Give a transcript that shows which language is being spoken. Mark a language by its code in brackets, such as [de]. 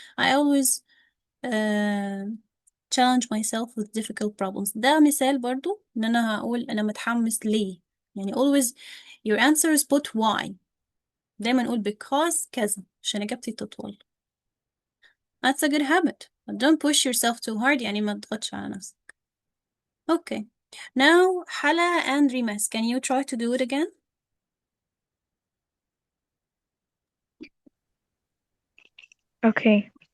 [en] I always uh, challenge myself with difficult problems. [ar] ده مثال برضه إن أنا هقول أنا متحمس ليه يعني [en] always your answer is put why. [ar] دايما نقول because كذا عشان إجابتي تطول. [en] That's a good habit. But don't push yourself too hard يعني [ar] ما تضغطش على نفسك. [en] Okay. Now Hala and Rimas, can you try to do it again? Okay.